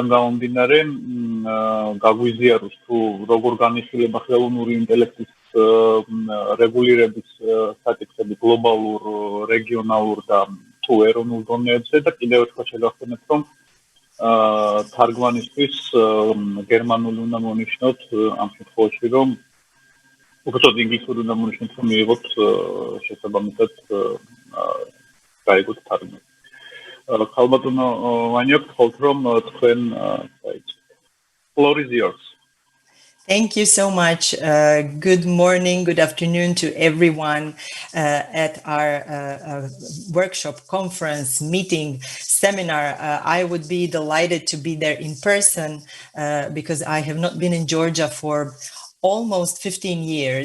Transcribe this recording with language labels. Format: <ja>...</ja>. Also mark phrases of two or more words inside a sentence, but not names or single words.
<ka>გამომდინარე გაგვიზიაროს თუ როგორ განიხილება ხელოვნური ინტელექტის რეგულირების საკითხები გლობალურ, რეგიონალურ და თუ ეროვნულ დონეებზე და კიდევ ერთხელ შეგახსენებთ, რომ თარგმანისთვის გერმანული უნდა მონიშნოთ ამ შემთხვევაში, რომ უბრალოდ ინგლისური უნდა მონიშნოთ, რომ მიიღოთ შესაბამისად გაიგოთ თარგმანი. ქალბატონო ვანია, გთხოვთ რომ თქვენ დაიწყოთ.</ka> <en>Floor is yours. Thank you so much. Good morning, good afternoon to everyone at our workshop, conference, meeting, seminar. I would be delighted to be there in person because I have not been in Georgia for almost 15 years.</en>